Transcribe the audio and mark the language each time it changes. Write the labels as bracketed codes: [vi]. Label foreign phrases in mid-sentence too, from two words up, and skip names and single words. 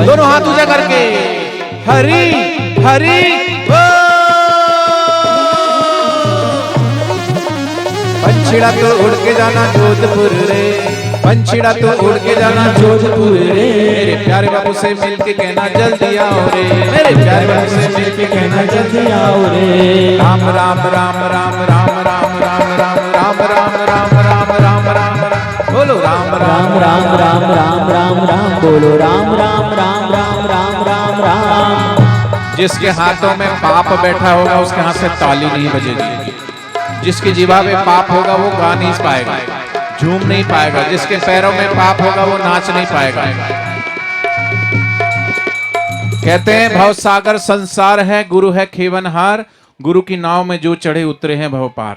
[hi] दोनों हाथ ऊंचा करके हरी हरी पंछीड़ा तो उड़ के जाना जोधपुर रे, पंछीड़ा तो उड़ के जाना जोधपुर रे, मेरे प्यारे बापू से मिल के कहना जल्दी आओ रे, मेरे प्यारे बापू से मिल के कहना जल्दी आओ रे। राम राम राम राम राम राम राम राम राम राम राम राम राम राम बोलो राम राम राम राम राम राम राम बोलो राम राम राम राम राम राम राम। जिसके हाथों में पाप बैठा होगा उसके हाथ से ताली नहीं बजेगी, जिसकी जीवा में पाप होगा वो गा नहीं पाएगा, झूम नहीं पाएगा, जिसके पैरों में पाप होगा वो नाच नहीं पाएगा। कहते हैं भव सागर संसार है, गुरु है खेवनहार, गुरु की नाव में जो चढ़े उतरे हैं भव पार।